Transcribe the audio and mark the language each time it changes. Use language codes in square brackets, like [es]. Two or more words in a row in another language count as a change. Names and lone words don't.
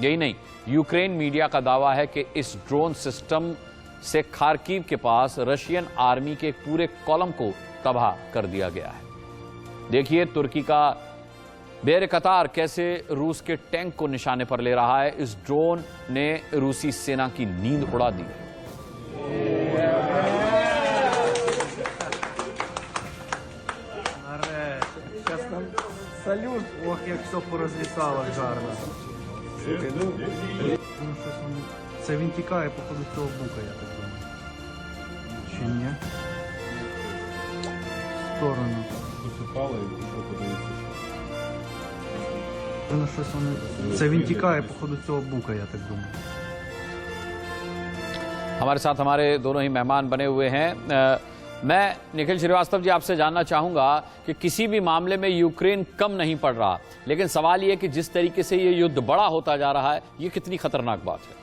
[hi] यही नहीं, यूक्रेन मीडिया का दावा है कि इस [en] drone system [hi] से खार्किव के पास [en] Russian army [hi] के एक पूरे कॉलम को तबाह कर दिया गया है। देखिए तुर्की का बेरकतार कैसे रूस के टैंक को निशाने पर ले रहा है। इस ड्रोन ने रूसी सेना की नींद उड़ा दी है। [uk] Салют, ох, як все порозвісало гарно. Слухай, ну щось це він тікає, походу, цього бука, я так думаю. Чи ні? В сторону. Посипало і пішло подивитися. Ну щось вони... Це він тікає, походу, цього бука, я так думаю. [hi] हमारे साथ हमारे दोनों ही मेहमान बने हुए हैं। मैं निखिल श्रीवास्तव जी आपसे जानना चाहूंगा कि किसी भी मामले में यूक्रेन कम नहीं पड़ रहा, लेकिन सवाल यह कि जिस तरीके से ये युद्ध बड़ा होता जा रहा है, ये कितनी खतरनाक बात है?